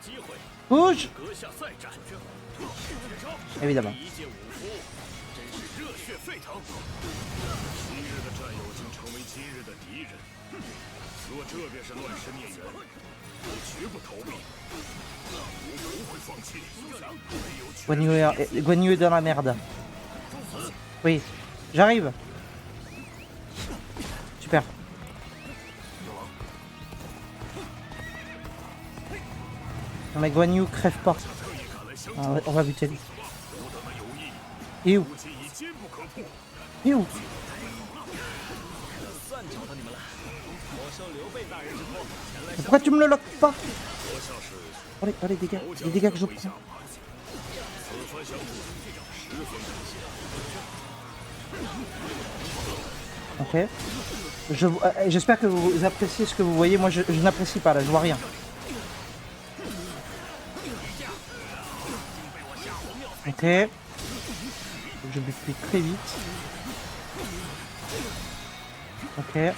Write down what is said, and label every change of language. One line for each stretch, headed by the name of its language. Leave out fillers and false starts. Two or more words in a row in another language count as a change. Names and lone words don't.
French: Bouge.
Chinese: 阁下再战，绝招，
French: Évidemment.
Chinese: 一介武夫，真是热血沸腾。昔日的战友竟成为今日的敌人，若这便是乱世孽缘，我绝不逃避，我不会放弃。
French: Guan Yu est dans la merde. Oui, j'arrive. Super. Non mais Guan Yu crève pas. On va buter lui. Il est où?
Chinese: 不仅已坚不可破，
French: Il est où?
Chinese: 算找到你们了。我受刘备大人之托，前来
French: Mais pourquoi tu me le loques pas?
Chinese: 阁下是
French: Oh les dégâts. Les dégâts que je prends.
Chinese: 此番相助，十分感谢。
French: Ok. J'espère que vous appréciez ce que vous voyez. Moi, je n'apprécie pas là. Je vois rien. Ok. Je bute lui très vite. Ok.